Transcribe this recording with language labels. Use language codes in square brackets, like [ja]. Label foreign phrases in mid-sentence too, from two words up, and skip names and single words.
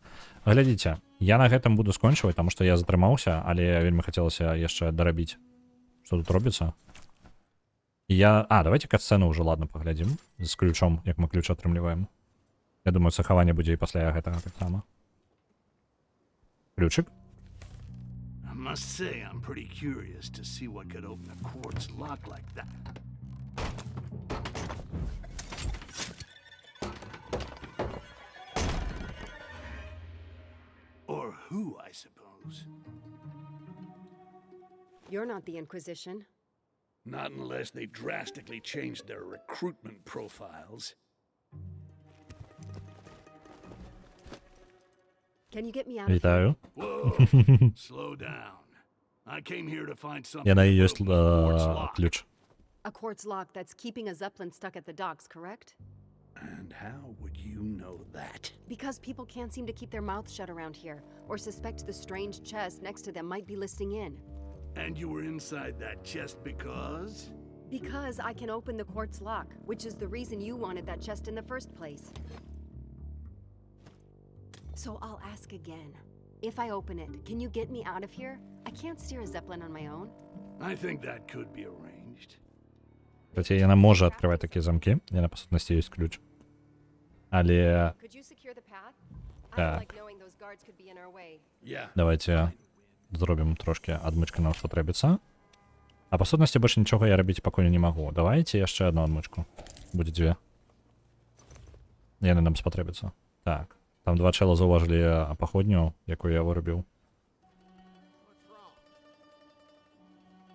[be] Глядзіце, я на гэтым буду скончваць, таму што я затрымаўся, але вельмі хацелася яшчэ дарабіць, што тут робіцца. Давайте кат-сцэну ўжо, ладно, паглядзім. З ключом, як мы ключ атрымліваем. Я думаю, захаванне будзе і пасля гэтага таксама. Ключик. [en] I must say, I'm pretty curious to see what could open a quartz lock like that. Or who, I suppose. You're not the Inquisition. Not unless they drastically changed their recruitment profiles. Can you get me out of here? [be] Вітаю. [en] Whoa, slow down. I came here to find something. [be] Я на [en] that її will open the quartz lock. [be] ключ. [en] A quartz lock that's keeping a Zeppelin stuck at the docks, correct? And how would you know that? Because people can't seem to keep their mouths shut around here, or suspect the strange chest next to them might be listing in. And you were inside that chest because? Because I can open the quartz lock, which is the reason you wanted that chest in the first place. So I'll ask again. If I open it, can you get me out of here? I can't steer a Zeppelin on my own. I think that could be arranged. [be] Кстати, яна можа адкрываць такія замкі. Яна, па сутнасці, ёсць ключ. Але... [en] Could you secure the path? I [be] Так. [en] don't like knowing those guards could be in our way. Yeah. [be] Давайте зробім трошки адмычка нам спатрэбіцца. А па сутнасці больш нічога я рабіць пакуль не магу. Давайте яшчэ одну адмычку. Будзе дзве. Яны нам спатрэбіцца. Так. Там два чэла заўважылі паходню, якую я вырабіў.